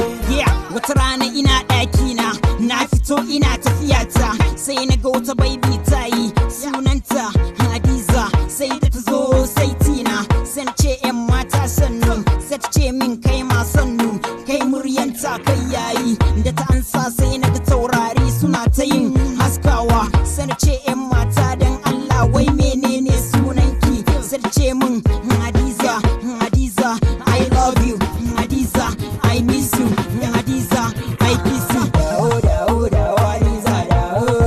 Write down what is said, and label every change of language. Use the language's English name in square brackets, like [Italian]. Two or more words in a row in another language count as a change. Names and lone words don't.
[Hausa] Yeah, wata rana ina ɗakina, na fito ina tafiyata, sai na ga wata baby ta yi, sunanta Hadiza, sai da ta zo sai tina, sai na ce, "Yan mata sannu," sai ta ce min, "Kai ma sannu." Kai muryan ta kai yayi, da ta ansa sai na ga taurari suna ta yin haskawa. Sai na ce, "Yan mata dan Allah, wai menene sunanki?" Sai ta ce min, "Hadiza, Hadiza, [English] I love you. Hadiza, I miss you. Hadiza, I kiss you." [Hausa] Dawo, dawo, dawo, Hadiza, dawo.